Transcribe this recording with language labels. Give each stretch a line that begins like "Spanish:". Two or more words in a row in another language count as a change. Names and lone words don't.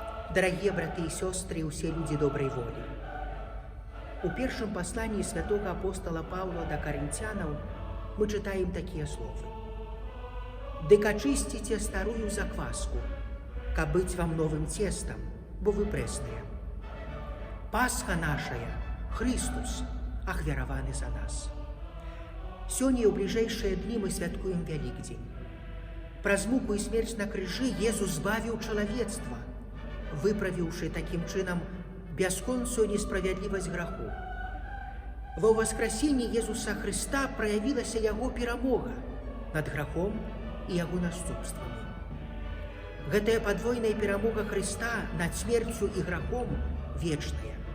Russian: Дорогие браты и сестры и все люди доброй воли, у первом послании святого апостола Павла до Коринтянам мы читаем такие слова. «Дык очистите старую закваску, каб быть вам новым тестом, бо вы пресные.
Belarusian: Пасха нашая, Христос, ахвяраваны за нас».
Russian: Сёння у ближайшие дни
Belarusian: мы святкуем Великдень. Праз муку и смерть на крыжы Езус збавіў чалавецтва, выправіўшы таким чынам бясконцую несправядлівасць граху. Ва ўваскрасенні Езуса Христа праявілася яго перамога над грахом і яго наступствамі. Гэтая падвойная перамога Христа над смерцю і грахом вечная.